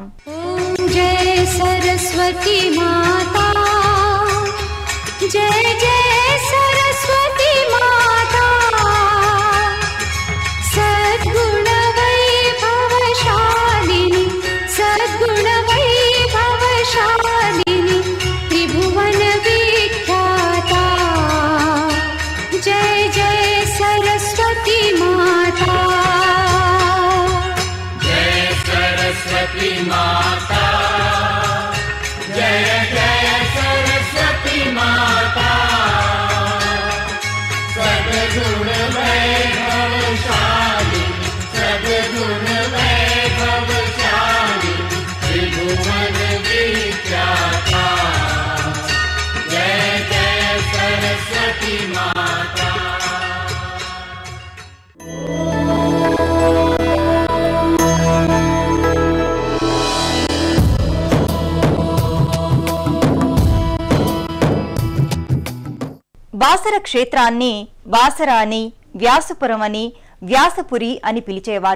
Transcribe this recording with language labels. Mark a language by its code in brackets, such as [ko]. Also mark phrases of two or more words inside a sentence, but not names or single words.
[hi] जय सरस्वती माता, जय जय सरस्वती माता, सद्गुण वैभवशालिनी, सद्गुण वैभवशालिनी, त्रिभुवन विख्याता, जय जय सरस्वती माता, जय सरस्वती माता, जय जय सरस्वती माता, सद्गुण वैभवशालिनी, सद्गुण वैभवशालिनी, त्रिभुवन विख्याता, जय जय सरस्वती माता. [te] బాసర క్షేత్రాన్ని బాసర అని, వ్యాసపురం అని, వ్యాసపురి అని పిలిచేవారు.